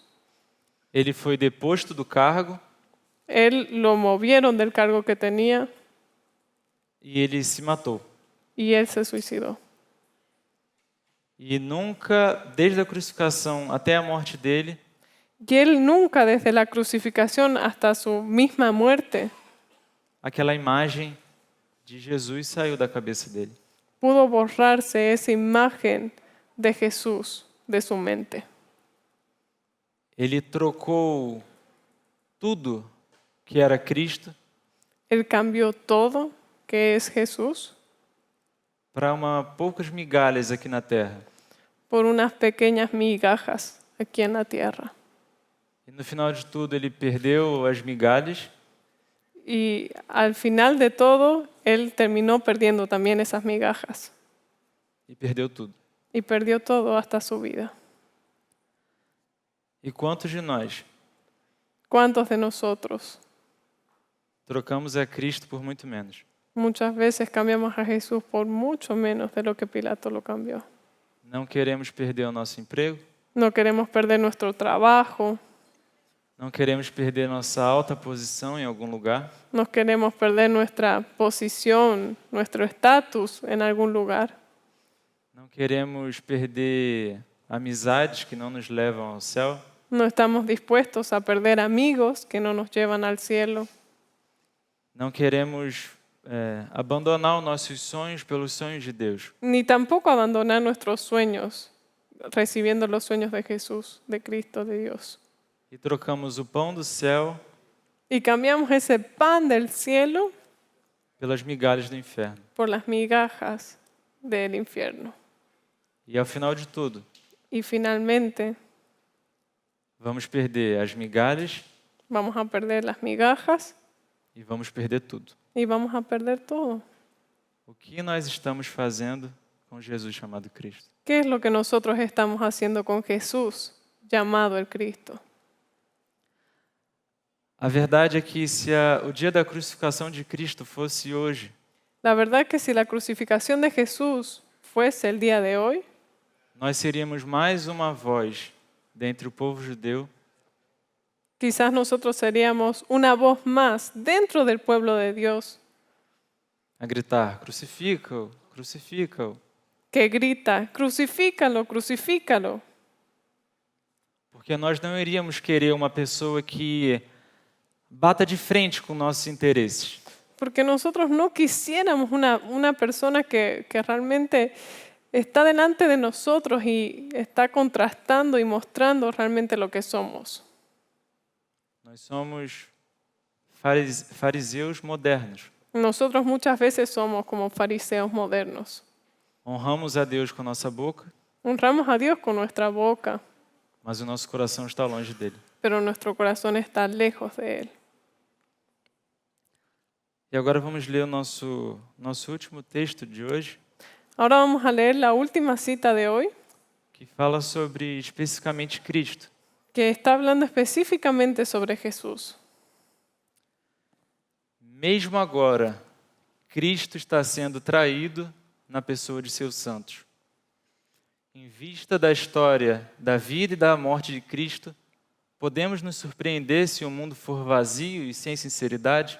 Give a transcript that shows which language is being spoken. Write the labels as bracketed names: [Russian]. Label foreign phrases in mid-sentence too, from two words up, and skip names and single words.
[Portuguese] ele foi deposto do cargo [Spanish] él lo movieron del cargo que tenía [Portuguese] e ele se matou. [Spanish] y él se suicidó. [Portuguese] E nunca, desde a crucificação até a morte dele, [Spanish] Y él nunca, desde la crucificación hasta su misma muerte, [Portuguese] aquela imagem de Jesus saiu da cabeça dele. [Spanish] pudo borrarse esa imagen de Jesús de su mente. [Portuguese] Ele trocou tudo que era Cristo [Spanish] Él cambió todo, que es Jesús, [Portuguese] para poucas migalhas aqui na terra. [Spanish] por unas pequeñas migajas aquí en la tierra. [Portuguese] E no final de tudo, ele perdeu as migalhas [Spanish] Y al final de todo, él terminó perdiendo también esas migajas. [Portuguese] e perdeu tudo. [Spanish] Y perdió todo hasta su vida. [Portuguese] E quantos de nós [Spanish] ¿Cuántos de nosotros [Portuguese] trocamos a Cristo por muito menos? [Spanish] muchas veces cambiamos a Jesús por mucho menos de lo que Pilato lo cambió? [Portuguese] Não queremos perder o nosso emprego, [Spanish] No queremos perder nuestro trabajo, [Portuguese] não queremos perder nossa alta posição em algum lugar, [Spanish] no queremos perder nuestra posición, nuestro estatus en algún lugar. [Portuguese] não queremos perder amizades que não nos levam ao céu, [Spanish] No estamos dispuestos a perder amigos que no nos llevan al cielo. [Portuguese] não queremos abandonar os nossos sonhos pelos sonhos de Deus. [Spanish] Ni tampoco abandonar nuestros sueños, recibiendo los sueños de Jesús, de Cristo, de Dios. [Portuguese] E trocamos o pão do céu [Spanish] Y cambiamos ese pan del cielo [Portuguese] pelas migalhas do inferno. [Spanish] por las migajas del infierno. [Portuguese] E ao final de tudo, [Spanish] Y finalmente [Portuguese] vamos perder as migalhas [Spanish] vamos a perder las migajas [Portuguese] e vamos perder tudo. [Spanish] y vamos a perder todo. [Portuguese] O que nós estamos fazendo com Jesus chamado Cristo? [Spanish] ¿Qué es lo que nosotros estamos haciendo con Jesús, llamado el Cristo? [Portuguese] A verdade é que se o dia da crucificação de Cristo fosse hoje, [Spanish] La verdad que si la crucificación de Jesús fuese el día de hoy, [Portuguese] nós seríamos mais uma voz dentre o povo judeu [Spanish] quizás nosotros seríamos una voz más dentro del pueblo de Dios [Portuguese] a gritar: crucifica-o, crucifica-o. [Spanish] que grita, crucifícalo, crucifícalo. [Portuguese] Porque nós não iríamos querer uma pessoa que bata de frente com nossos interesses. [Spanish] Porque nosotros no quisiéramos una persona que realmente está delante de nosotros y está contrastando y mostrando realmente lo que somos. [Portuguese] Nós somos fariseus modernos. [Spanish] Nosotros muchas veces somos como fariseos modernos. [Portuguese] Honramos a Deus com a nossa boca, [Spanish] Honramos a Dios con nuestra boca, [Portuguese] mas o nosso coração está longe dele. [Spanish] pero nuestro corazón está lejos de Él. [Portuguese] E agora vamos ler o nosso último texto de hoje, [Spanish] Ahora vamos a leer la última cita de hoy, [Portuguese] que fala sobre especificamente Cristo. [Spanish] que está hablando específicamente sobre Jesús. [Portuguese] Mesmo agora, Cristo está sendo traído na pessoa de seus santos. Em vista da história da vida e da morte de Cristo, podemos nos surpreender se o mundo for vazio e sem sinceridade?